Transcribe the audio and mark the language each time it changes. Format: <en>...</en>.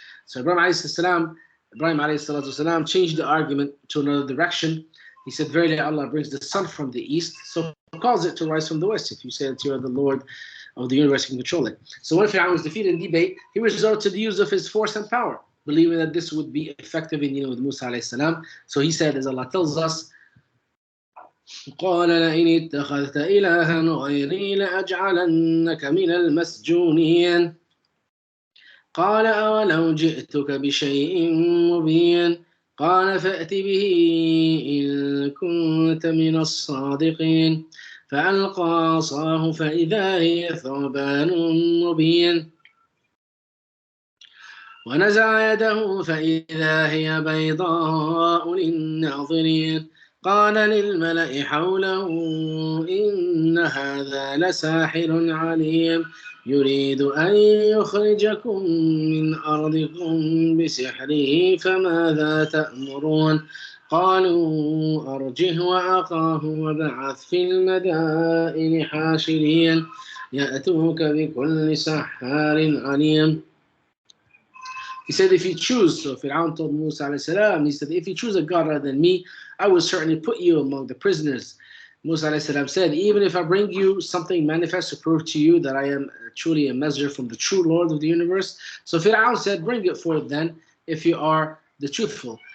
<en>So Ibrahim alayhi salam changed the argument to another direction. He said, "Verily Allah brings the sun from the east, so cause it to rise from the west. If you say that you are the Lord of the universe, you can control it." So when Fir'aun was defeated in debate, he resorted to the use of his force and power, believing that this would be effective in with Musa alayhi salam. So he said, as Allah tells us,</en> <ar>قَالَ لَئِنِ اتَّخَذْتَ إِلَهًا غَيْرِي لَأَجْعَلَنَّكَ مِنَ الْمَسْجُونِينَ قَالَ أَوَلَوْ جِئْتُكَ بِشَيْءٍ مُبِينٍ قال فأت به إن كنت من الصادقين فألقى عصاه فإذا هي ثعبان مبين ونزع يده فإذا هي بيضاء للناظرين قال للملأ حوله إن هذا لساحر عليم يريد أن يخرجكم من أرضكم بسحره فماذا تأمرون قالوا أرجه وأخاه وابعث في المدائن حاشرين يأتوك بكل سحار عليم.</ar> <en>He said, if you choose, so Fir'aun told Musa alayhi salam, he said, if you choose a God other than me, I will certainly put you among the prisoners. Musa alayhi salam said, even if I bring you something manifest to prove to you that I am truly a messenger from the true Lord of the universe. So Fir'aun said, bring it forth then, if you are the truthful.</en>